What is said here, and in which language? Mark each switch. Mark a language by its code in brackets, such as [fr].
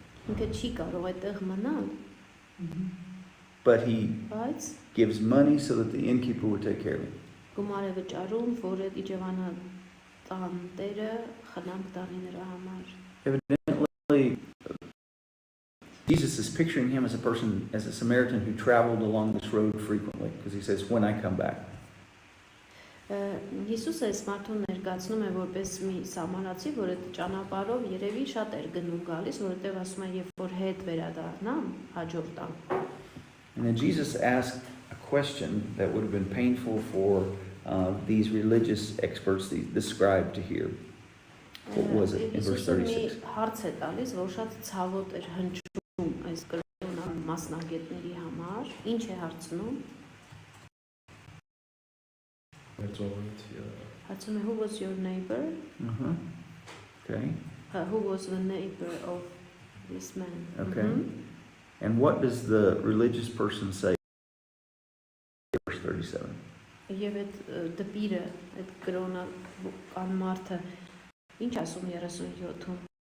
[hy] ինքը չի կարող այդտեղ մնալ, [en] but he [hy] բայց [en] gives money so that the innkeeper would take care of him. [hy] գումար է վճարում, որ այդ իջևանը տան տերը խնամք տանի նրա համար։ [en] Evidently, Jesus is picturing him as a person, as a Samaritan who traveled along this road frequently, because he says, when I come back. [hy] Հիսուսը այս մարդուն ներկայացնում է որպես մի սամարացի, որ այդ ճանապարհով երևի շատ էր գնում գալիս, որովհետև ասում է, երբ որ հետ վերադառնամ, հաջորդ ամ։ [en] And then Jesus asked a question that would have been painful for these religious experts, the scribe, to hear. What was it in verse 36? [hy] Հարց է տալիս, որ շատ ցավոտ էր հնչում այս կրոնական մասնագետների համար։ Ինչ է հարցնում։ Հարցում է, [en] who was your neighbor? Okay. Who was the neighbor of this man? Okay. And what does the religious person say in verse 37? [hy] Եվ այդ դպիրը, այդ կրոնական մարդը ինչ ասում 37-ում?